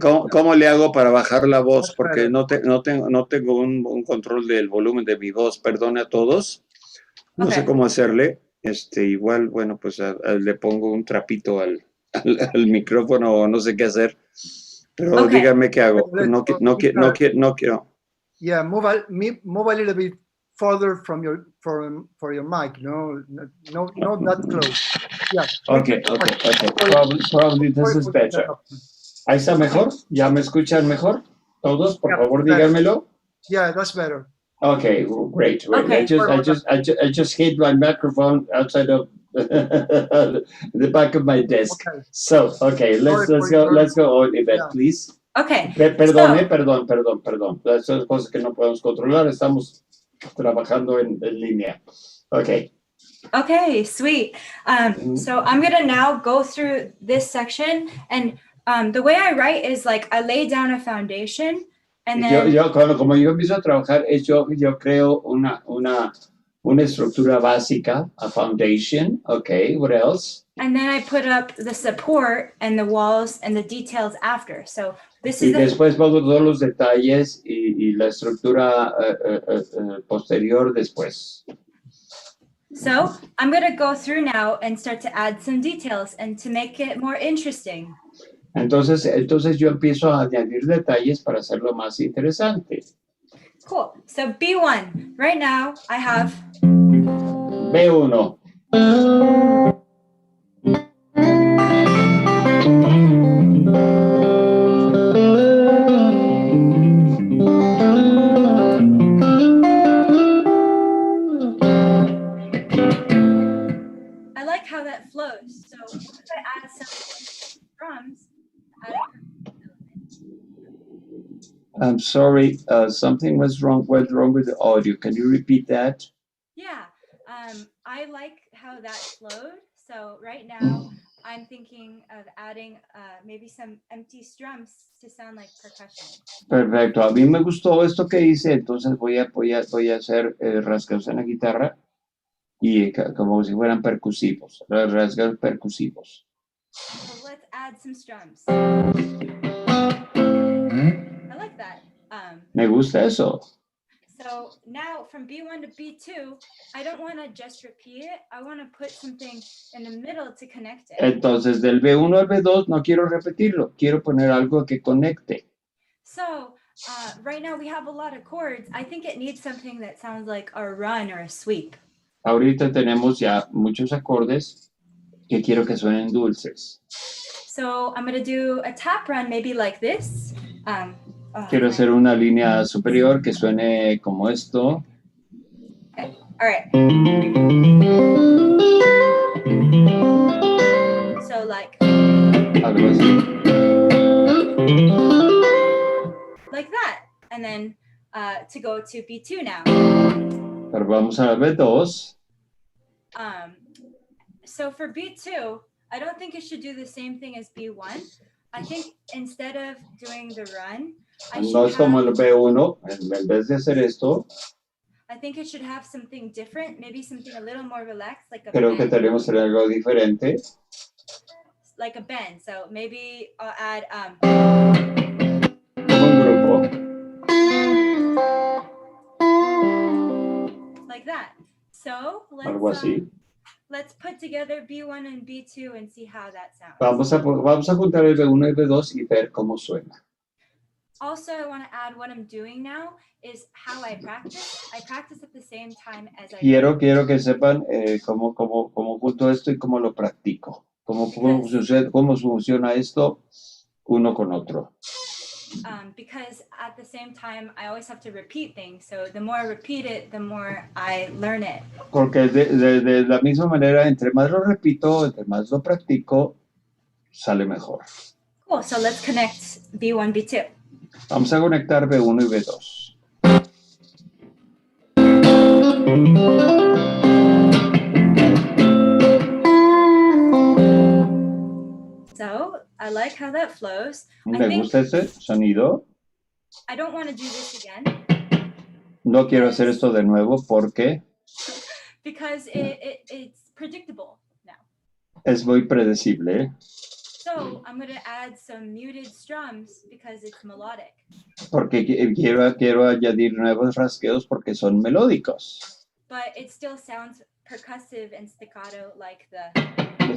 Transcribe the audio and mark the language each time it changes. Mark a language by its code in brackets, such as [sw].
[es] ¿Cómo le hago para bajar la voz? Porque no tengo un control del volumen de mi voz. Perdone a todos. No sé cómo hacerle. Igual, bueno, pues le pongo un trapito al micrófono o no sé qué hacer. Pero díganme qué hago. No quiero. [en] Yeah, move a little bit further from your mic. No, not close. Yeah. Okay. Probably this is better. [es] ¿Ahí está mejor? ¿Ya me escuchan mejor? Todos, por favor, díganmelo. [en] Yeah, that's better. Okay, great. Okay. I just hid my microphone outside of the back of my desk. Okay. So, let's go on, Yvette, please. Okay. [es] Perdón. Esas son cosas que no podemos controlar. Estamos trabajando en línea. [en] Okay. Okay, sweet. So I'm going to now go through this section, and the way I write is like I lay down a foundation, and then... [es] Como yo empiezo a trabajar, yo creo una estructura básica, [en] a foundation. Okay, what else? And then I put up the support and the walls and the details after. So this [es] y [en] is [es] después pongo todos los detalles y la estructura posterior después. [en] So I'm going to go through now and start to add some details and to make it more interesting. [es] Entonces yo empiezo a añadir detalles para hacerlo más interesante. [en] Cool. So B1, right now I have... B1. I like how that flows. So if I add some drums, I'm sorry, something went wrong with the audio. Can you repeat that? Yeah, I like how that flowed. So right now, I'm thinking of adding maybe some empty strums to sound like percussion. [es] Perfecto, a mí me gustó esto que hice, entonces voy a hacer rasgueos en la guitarra y como si fueran percusivos, rasgueos percusivos. [en] So let's add some strums. I like that. [es] Me gusta eso. [en] So now from B1 to B2, I don't want to just repeat it. I want to put something in the middle to connect it. [es] Entonces del B1 al B2 no quiero repetirlo, quiero poner algo que conecte. [en] So right now we have a lot of chords. I think it needs something that sounds like a run or a sweep. [es] Ahorita tenemos ya muchos acordes que quiero que suenen dulces. [en] So I'm going to do a tap run, maybe like this. [es] Quiero hacer una línea superior que suene como esto. [en] Okay. All right. So like. [es] Algo así. [en] Like that. And then to go to B2 now. [es] Pero vamos a B2. [en] So for B2, I don't think it should do the same thing as B1. I think instead of doing the run, [es] No es como el B1, en vez de hacer esto, [en] I think it should have something different, maybe something a little more relaxed, like a [es] creo que [en] bend. [es] tenemos que hacer algo diferente. [en] Like a bend. So maybe I'll add [es] Un grupo. [en] like that. So [es] Algo así. [en] let's put together B1 and B2 and see how that sounds. [es] Vamos a juntar el B1 y el B2 y ver cómo suena. [en] Also, I want to add what I'm doing now is how I practice. I practice at the same time as I [es] Quiero que sepan cómo junto esto y cómo lo practico. Cómo funciona esto uno con otro. [en] Because at the same time, I always have to repeat things. So the more I repeat it, the more I learn it. [es] Porque de la misma manera, entre más lo repito, entre más lo practico, sale mejor. [en] Cool. So let's connect B1, B2. [es] Vamos a conectar B1 y B2. [en] So I like how that flows. [es] Me gusta ese sonido. [en] I don't want to do this again. [es] No quiero hacer esto de nuevo porque [en] Because it's predictable now. [es] es muy predecible. [en] So I'm going to add some muted strums because it's melodic. [es] Porque quiero añadir nuevos rasgueos porque son melódicos. [en] But it still sounds percussive and staccato like the...